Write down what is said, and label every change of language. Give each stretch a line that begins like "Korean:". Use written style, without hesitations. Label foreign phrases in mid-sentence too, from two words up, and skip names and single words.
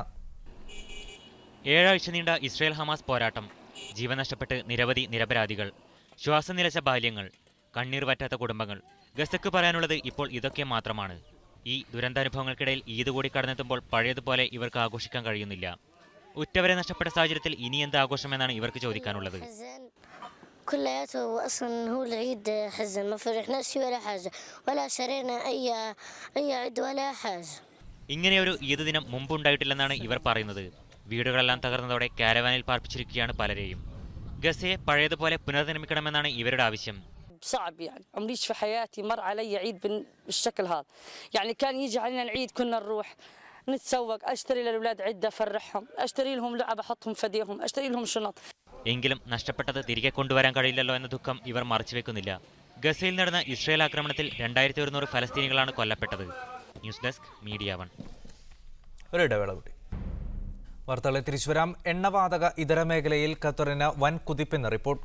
Malayalam: 7 ആഴ്ച നീണ്ട ഇസ്രയേൽ ഹമാസ് പോരാട്ടം, ജീവൻ നഷ്ടപ്പെട്ട് നിരവധി നിരപരാധികൾ, ശ്വാസം നിലച്ച ബാല്യങ്ങൾ, കണ്ണീർ വറ്റാത്ത കുടുംബങ്ങൾ. ഗസക്ക് പറയാനുള്ളത് ഇപ്പോൾ ഇതൊക്കെ മാത്രമാണ്. ഈ ദുരന്താനുഭവങ്ങൾക്കിടയിൽ ഈദ് കൂടി കടന്നെത്തുമ്പോൾ പഴയതുപോലെ ഇവർക്ക് ആഘോഷിക്കാൻ കഴിയുന്നില്ല. ഉറ്റവരെ നഷ്ടപ്പെട്ട സാഹചര്യത്തിൽ ഇനി എന്ത് ആഘോഷമെന്നാണ് ഇവർക്ക് ചോദിക്കാനുള്ളത്.
Arabic: كلياته اصلا هو العيد حزن ما فرحناش فيه ولا حاجه ولا شرينا اي عيد ولا حاجه.
Malayalam: ഇങ്ങനെയൊരു ഈദ് ദിനം മുമ്പുണ്ടായിട്ടില്ലെന്നാണ് ഇവർ പറയുന്നത്. വീടുകളെല്ലാം തകർന്നതോടെ കാരവാനിൽ പാർപ്പിച്ചിരിക്കുകയാണ് പലരെയും. ഗസയെ പഴയതുപോലെ പുനർനിർമ്മിക്കണമെന്നാണ് ഇവരുടെ ആവശ്യം.
Arabic: صعب يعني عمريش في حياتي مر علي عيد بالشكل هذا. يعني كان يجي علينا العيد كنا نروح نتسوق، اشتري للاولاد عده افرحهم، اشتري لهم لعب احطهم فديهم، اشتري لهم شنط.
Malayalam: എങ്കിലും നഷ്ടപ്പെട്ടത് തിരികെ കൊണ്ടുവരാൻ കഴിയില്ലല്ലോ എന്ന ദുഃഖം ഇവർ മറച്ചുവെക്കുന്നില്ല. ഗസയിൽ നടന്ന ഇസ്രയേൽ ആക്രമണത്തിൽ 2100 ഫലസ്തീനികളാണ് കൊല്ലപ്പെട്ടത്.
English: news desk മീഡിയ 1.
Malayalam: ഒരു ഇടവേള കൂടി. വാർത്തകളെ തിരിച്ചു വരാം. എണ്ണവാതക ഇതര മേഖലയിൽ ഖത്തറിന് വൻ കുതിപ്പെന്ന് റിപ്പോർട്ട്.